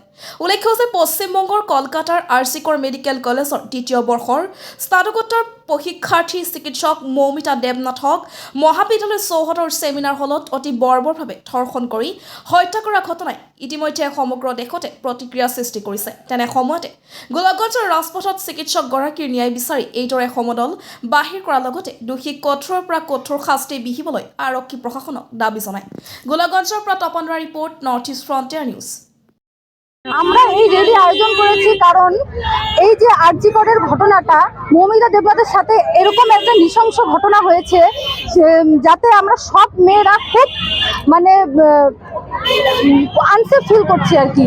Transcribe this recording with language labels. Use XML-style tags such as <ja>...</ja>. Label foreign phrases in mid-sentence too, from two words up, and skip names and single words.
<as>উল্লেখ্য যে পশ্চিমবংগৰ কলকাতাৰ RC কৰ মেডিকেল কলেজৰ দ্বিতীয় বৰ্ষৰ স্নাতকোত্তৰ প্ৰশিক্ষাৰ্থী চিকিৎসক মৌমিতা দেৱনাথক মহাবিদ্যালয় চৌহদৰ ছেমিনাৰ হলত অতি বৰ্বৰভাৱে ধৰ্ষণ কৰি হত্যা কৰা ঘটনাই ইতিমধ্যে সমগ্ৰ দেশতে প্ৰতিক্ৰিয়া সৃষ্টি কৰিছে। তেনে সময়তে গোলকগঞ্জৰ ৰাজপথত চিকিৎসকগৰাকীৰ ন্যায় বিচাৰি এইদৰে সমদল বাহিৰ কৰাৰ লগতে দোষীক কঠোৰৰ পৰা কঠোৰ শাস্তি বিহিবলৈ আৰক্ষী প্ৰশাসনক দাবী জনায়। গোলকগঞ্জৰ পৰা তপনৰা ৰিপৰ্ট, নৰ্থ ইষ্ট ফ্ৰণ্টিয়াৰ নিউজ।</as> <bn>আমরা এই রেলি আয়োজন করেছি কারণ এই যে আরজি করের ঘটনাটা মৌমিতা দেবনাথের সাথে এরকম একটা নৃশংস ঘটনা হয়েছে যাতে আমরা সব মেয়েরা খুব মানে</bn> <en>unsafe feel</en> <bn>করছি আর কি।</bn>